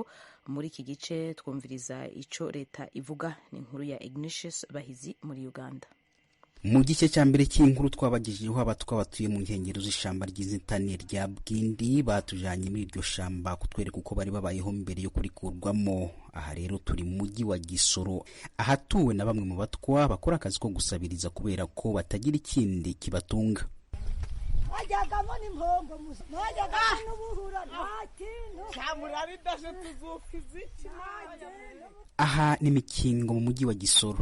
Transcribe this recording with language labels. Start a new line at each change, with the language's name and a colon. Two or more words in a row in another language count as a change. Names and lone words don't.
Rundi: Muri iki gice twumviriza ico leta ivuga. Ni inkuru ya Ignatius Bahizi muri Uganda.
Kinyarwanda: Mu gice cya mbere cy'inkuru twabagejejeho abatwa batuye mu nkengero z'ishamba ry'inzitane rya Bwindi batujanye muri iryo shamba kutwereka uko bari babayeho mbere yo kurikurwamo. Aha rero turi mu mujyi wa Kisoro, ahatuwe na bamwe mu batwa bakora akazi ko gusabiriza kubera ko batagira ikindi kibatunga. Aha ni Mikingo mu mujyi wa Kisoro.